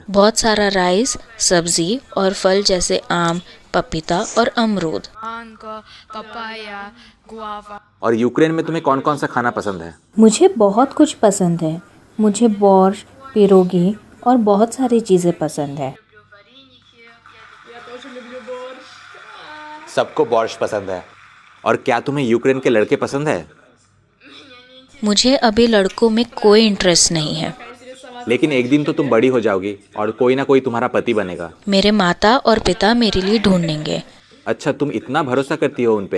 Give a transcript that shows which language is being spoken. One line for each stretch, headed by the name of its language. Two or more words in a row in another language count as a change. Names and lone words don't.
Hindi: बहुत सारा राइस, सब्जी और फल जैसे आम, पपीता और अमरूद।
Russian: Манго, папайя, guava.
Hindi: और यूक्रेन में तुम्हें कौन कौन सा खाना पसंद है? मुझे बहुत कुछ पसंद है। मुझे बोर्श, पिरोगी और बहुत सारी चीज़ें पसंद है।
Russian: Я тоже люблю борщ.
Hindi: सबको बोर्श पसंद है। और क्या तुम्हें यूक्रेन के लड़के पसंद है? मुझे अभी लड़कों में कोई इंटरेस्ट नहीं है। लेकिन एक दिन तो तुम बड़ी हो जाओगी और कोई ना कोई तुम्हारा पति बनेगा। मेरे माता और पिता मेरे लिए ढूंढेंगे। अच्छा, तुम इतना भरोसा करती हो उन पे?